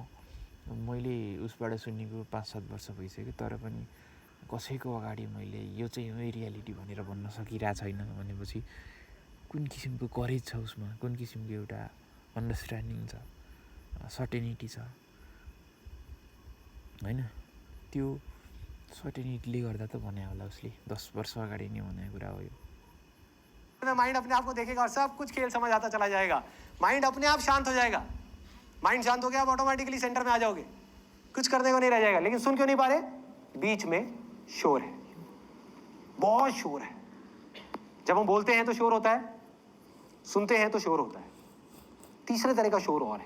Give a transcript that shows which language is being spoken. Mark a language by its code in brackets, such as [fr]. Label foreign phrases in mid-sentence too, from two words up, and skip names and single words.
[ne] मैले उसबाट सुनेको 5-7 वर्ष भइसक्यो, तर पनि कसैको अगाडि मैले यो चाहिँ हो रियालिटी भनेर भन्न सकिरहेको छैन भनेपछि कुन किसिमको करेज छ उसमा, कुन किसिमको एउटा अन्डरस्ट्यान्डिङ छ, सर्टेनिटी छ होइन। त्यो सर्टेनिटीले गर्दा त भने होला उसले 10 वर्ष अगाडि नै भनेको कुरा हो यो। [hi] माइंड अपने आप को देखेगा और सब कुछ खेल समझ आता चला जाएगा। माइंड अपने आप शांत हो जाएगा। माइंड शांत हो गया, आप ऑटोमेटिकली सेंटर में आ जाओगे, कुछ करने को नहीं रह जाएगा। लेकिन सुन क्यों नहीं पा रहे? बीच में शोर है, बहुत शोर है। जब हम बोलते हैं तो शोर होता है, सुनते हैं तो शोर होता है, तीसरे तरह का शोर और है।